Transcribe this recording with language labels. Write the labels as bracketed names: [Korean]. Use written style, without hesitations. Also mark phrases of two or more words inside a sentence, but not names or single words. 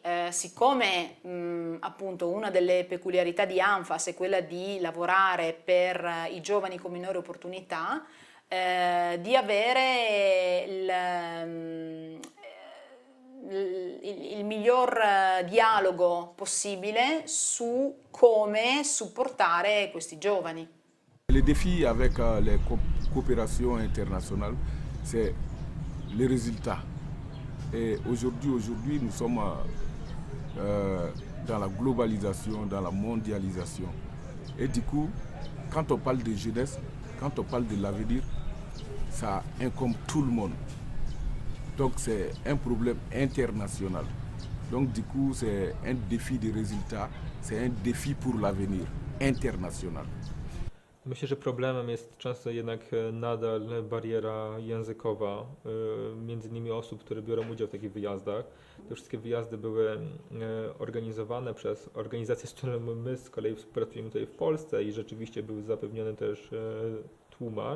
[Italian] siccome appunto una delle peculiarità di ANFAS è quella di lavorare per i giovani con minori opportunità, di avere il miglior dialogo possibile su come supportare questi giovani. [French] Le défi avec les coopérations internationales, c'est les résultats. Et aujourd'hui, nous sommes dans la globalisation, dans la mondialisation. Et du coup, quand on parle de jeunesse, quand on parle de l'avenir, ça incombe tout le monde. Donc c'est un problème international. Donc du coup c'est un défi de résultat, c'est un défi pour l'avenir international. [Polish] Myślę, że problemem jest często jednak nadal bariera językowa, między innymi osób, które biorą udział w takich wyjazdach. Te wszystkie wyjazdy były organizowane przez organizacje, z którymi my z kolei współpracujemy tutaj w Polsce i rzeczywiście był zapewniony też tłumacz.